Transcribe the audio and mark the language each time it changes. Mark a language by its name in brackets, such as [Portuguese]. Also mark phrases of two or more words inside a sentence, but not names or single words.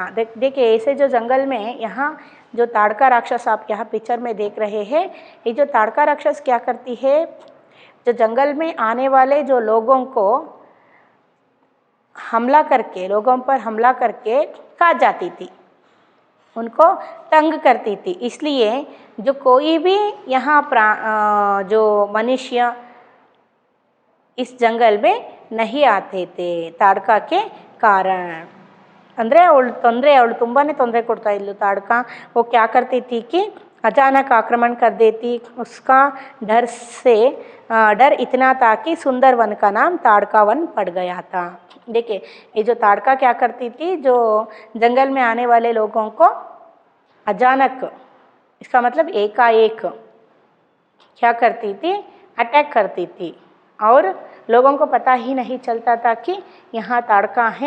[Hindi] देखिए ऐसे जो जंगल में यहाँ जो ताड़का राक्षस आप यहाँ पिक्चर में देख रहे हैं, ये जो ताड़का राक्षस क्या करती है, जो जंगल में आने वाले जो लोगों को हमला करके, लोगों पर हमला करके खा जाती थी, उनको तंग करती थी. इसलिए जो कोई भी यहाँ जो मनुष्य इस जंगल में नहीं आते थे ताड़का के कारण. [Kannada] ಅಂದರೆ ಅವಳು ತುಂಬಾ ತೊಂದರೆ ಕೊಡ್ತಾ ಇದ್ಲು ताड़का. [Hindi] वो क्या करती थी कि अचानक आक्रमण कर देती. उसका डर इतना था कि सुंदर वन का नाम ताड़का वन पड़ गया था. देखिए ये जो ताड़का क्या करती थी, जो जंगल में आने वाले लोगों को अचानक, इसका मतलब एकाएक क्या करती थी, अटैक करती थी और लोगों को पता ही नहीं चलता था कि यहाँ ताड़का है.